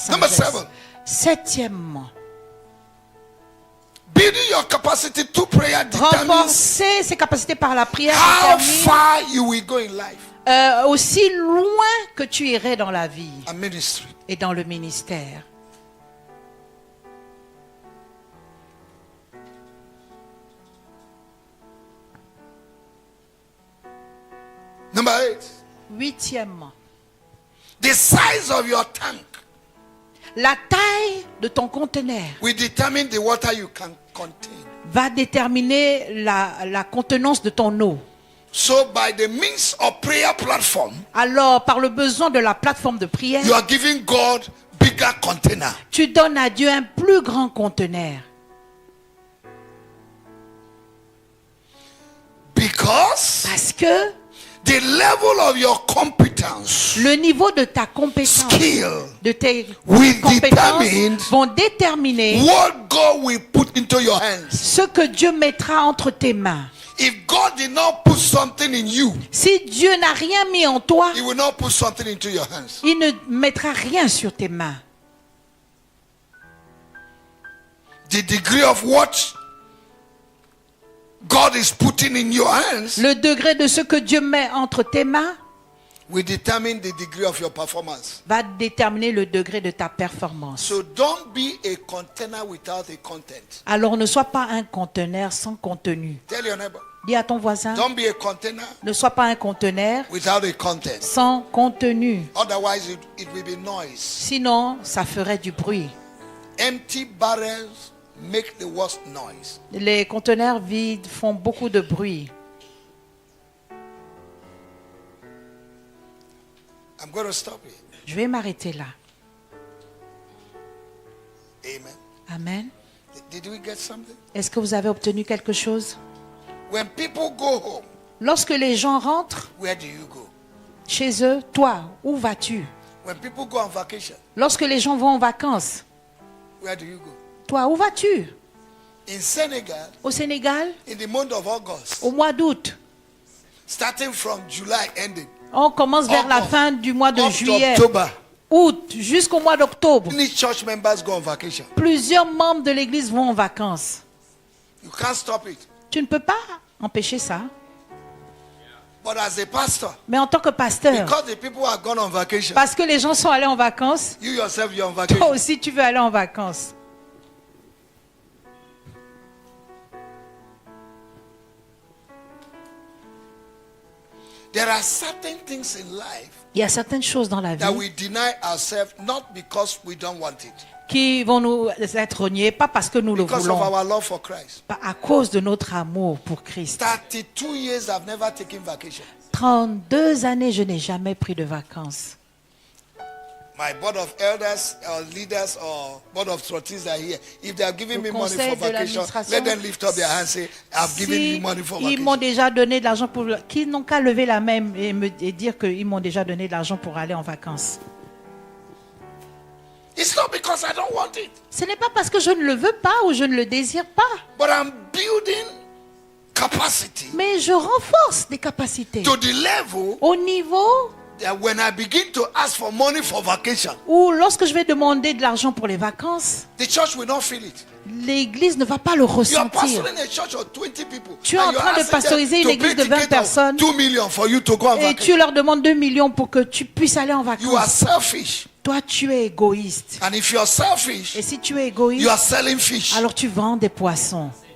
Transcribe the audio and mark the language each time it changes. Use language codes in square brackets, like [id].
[en] Number [fr] sagesse. [en] 7. [fr] 7e, [en] Building your capacity to prayer determines [fr] renforcer ses capacités par la prière [en] how [fr] détermine, [en] far you will go in life [fr] aussi loin que tu irais dans la vie [en] and ministry. [fr] et dans le ministère. [en] Number 8. [fr] 8e, [en] The size of your tank [fr] la taille de ton conteneur [en] will determine the water you can contain. [fr] va déterminer la contenance de ton eau. [en] So, by the means of prayer platform, [fr] Alors, par le besoin de la plateforme de prière, [en] you are giving God bigger container. [fr] tu donnes à Dieu un plus grand conteneur. [en] Because [fr] Parce que [en] the level of your competence, [fr] le niveau de ta compétence, [en] skill, [fr] de tes [en] will [fr] compétences [en] determine [fr] vont déterminer [en] what God will put into your hands. [fr] ce que Dieu mettra entre tes mains. [en] If God did not put something in you, [fr] Si Dieu n'a rien mis en toi, [en] He will not put something into your hands. [fr] il ne mettra rien sur tes mains. [en] The degree of what God is putting in your hands [fr] Le degré de ce que Dieu met entre tes mains [en] will determine the degree of your performance. [fr] va déterminer le degré de ta performance. [en] So don't be a container without a content. [fr] Alors ne sois pas un conteneur sans contenu. [en] Tell your neighbor, [fr] Dis à ton voisin, [en] don't be a container [fr] ne sois pas un conteneur [en] without a content. [fr] sans contenu. [en] Otherwise, it will be noise. [fr] Sinon, ça ferait du bruit. [en] Empty barrels make the worst noise. [fr] Les conteneurs vides font beaucoup de bruit. [en] I'm going to stop here. [fr] Je vais m'arrêter là. [en] Amen. [fr] Amen. [en] Did we get something? [fr] Est-ce que vous avez obtenu quelque chose? [en] When people go home, [fr] Lorsque les gens rentrent [en] where do you go? [fr] chez eux, toi, où vas-tu? [en] When people go on vacation, [fr] Lorsque les gens vont en vacances, [en] where do you go? [fr] toi, où vas-tu? [en] In Senegal, [fr] Au Sénégal, [en] in the month of August, [fr] au mois d'août. [en] starting from July ending, [fr] On commence vers la fin du mois de [en] up to [fr] juillet, [en] October, [fr] août, jusqu'au mois d'octobre. [en] many church members go on vacation. [fr] Plusieurs membres de l'église vont en vacances. [en] You can't stop it. [fr] Tu ne peux pas empêcher ça. [en] But as a pastor, [fr] Mais en tant que pasteur, [en] because the people are gone on vacation, [fr] parce que les gens sont allés en vacances, [en] you yourself, you're on [fr] toi [en] vacation. [fr] aussi tu veux aller en vacances. [en] There are certain things in life [fr] Il y a certaines choses dans la [en] that [fr] vie [en] we deny ourselves not because we don't want it, [fr] qui vont nous être reniées, pas parce que nous le [en] because of [fr] voulons, [en] our love for Christ. [fr] pas à cause de notre amour pour Christ. [en] 32 years I've never taken vacation. [fr] 32 années, je n'ai jamais pris de vacances. [en] My board of elders or leaders or board of trustees are here. If they are giving me money [fr] conseil [en] for [fr] de [en] vacation, [fr] l'administration, [en] let them lift up their hands and say, I've given you [fr] Si [en] money for [fr] ils m'ont [en] vacation. [fr] déjà donné de l'argent pour... Qu'ils n'ont qu'à lever la main et dire qu'ils m'ont déjà donné de l'argent pour aller en vacances. [en] It's not because I don't want it, [fr] Ce n'est pas parce que je ne le veux pas ou je ne le désire pas, [en] but I'm building capacity [fr] mais je renforce des capacités [en] to the level [fr] au niveau [en] when I begin to ask for money for vacation, [fr] ou lorsque je vais demander de l'argent pour les vacances, [en] the church will not feel it. [fr] L'église ne va pas le [en] You are [fr] ressentir. [en] pastoring a church of 20 people. [fr] Tu es en train de pastoriser une église de 20 personnes [en] 2 million for you to go on [fr] et [en] vacation. [fr] tu leur demandes 2 millions pour que tu puisses aller en [en] You are [fr] vacances. [en] selfish. [fr] Toi, tu es égoïste. [en] And if you are selfish, [fr] Et si tu es [en] you [fr] égoïste, [en] are selling fish. [fr] alors tu vends des poissons.